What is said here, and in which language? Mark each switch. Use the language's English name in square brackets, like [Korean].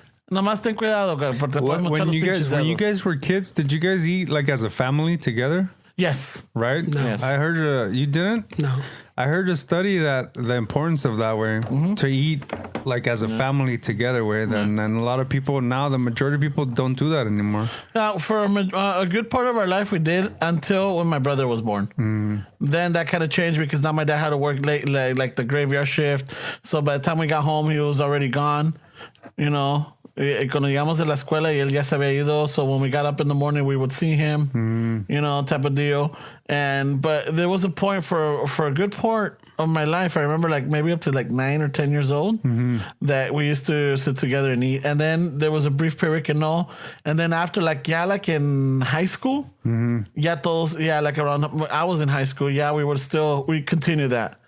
[Spanish] Nomás ten cuidado, porque te pueden mochar los pinches dedos. [English] When you guys were kids, did you guys eat like as a family together? Yes. Right? No. Yes. I heard you didn't? No. I heard a study that the importance of that way to eat like as a family together with, and a lot of people now, the majority of people don't do that anymore. For a good part of our life, we did until when my brother was born. Then that kind of changed because now my dad had to work late, like the graveyard shift. So by the time we got home, he was already gone. You know. [Spanish] Cuando llegamos de la escuela y él ya se había ido, [English] so when we got up in the morning we would see him, type of deal. But there was a point for a good part of my life, I remember like maybe up to like 9 or 10 years old, that we used to sit together and eat. And then there was a brief period [Spanish] que no. [English] And then after like in high school, like around, I was in high school, we continued that.